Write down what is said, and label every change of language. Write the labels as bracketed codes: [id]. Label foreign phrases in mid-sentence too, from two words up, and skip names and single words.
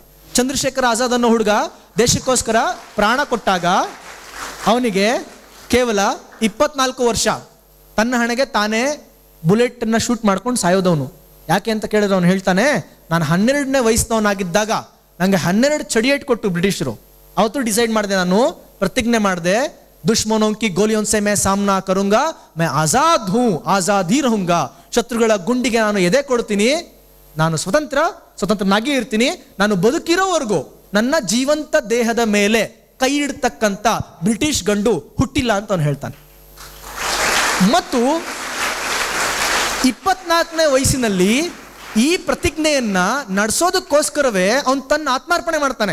[kn] ಚಂದ್ರಶೇಖರ್ ಆಜಾದ್ ಅನ್ನೋ ಹುಡುಗ ದೇಶಕ್ಕೋಸ್ಕರ ಪ್ರಾಣ ಕೊಟ್ಟಾಗ ಅವನಿಗೆ ಕೇವಲ 24 ವರ್ಷ. ತನ್ನ ಹಣೆಗೆ ತಾನೇ [en] bullet shoot [kn] ಮಾಡ್ಕೊಂಡು ಸಾಯೋದವನು. ಯಾಕೆ ಅಂತ ಕೇಳಿದ್ರೆ ಅವನು ಹೇಳ್ತಾನೆ, ನಾನು 12ನೇ ವಯಸ್ಸಿನವನಾಗಿದ್ದಾಗ ನಂಗೆ 12 ಚಡಿಯೇಟ್ ಕೊಟ್ಟು ಬ್ರಿಟಿಷರು. ಅವತ್ತು ಡಿಸೈಡ್ ಮಾಡಿದೆ, ನಾನು ಪ್ರತಿಜ್ಞೆ ಮಾಡಿದೆ, [hi] ದುಶ್ಮನೋं की गोलियों से मैं सामना करूंगा, मैं आजाद हूं, आजादी रहूंगा. [kn] ಶತ್ರುಗಳ ಗುಂಡಿಗೆ ನಾನು ಎದೆ ಕೊಡ್ತೀನಿ, ನಾನು ಸ್ವತಂತ್ರನಾಗಿ ಇರ್ತೀನಿ, ನಾನು ಬದುಕಿರೋವರೆಗೂ ನನ್ನ ಜೀವಂತ ದೇಹದ ಮೇಲೆ ಕೈ ಇಡ್ತಕ್ಕಂಥ ಬ್ರಿಟಿಷ್ ಗಂಡು ಹುಟ್ಟಿಲ್ಲ ಅಂತ ಅವನು ಹೇಳ್ತಾನೆ. ಮತ್ತು 24ನೇ ವಯಸ್ಸಿನಲ್ಲಿ ಈ ಪ್ರತಿಜ್ಞೆಯನ್ನ ನಡೆಸೋದಕ್ಕೋಸ್ಕರವೇ ಅವನು ತನ್ನ ಆತ್ಮಾರ್ಪಣೆ ಮಾಡ್ತಾನೆ.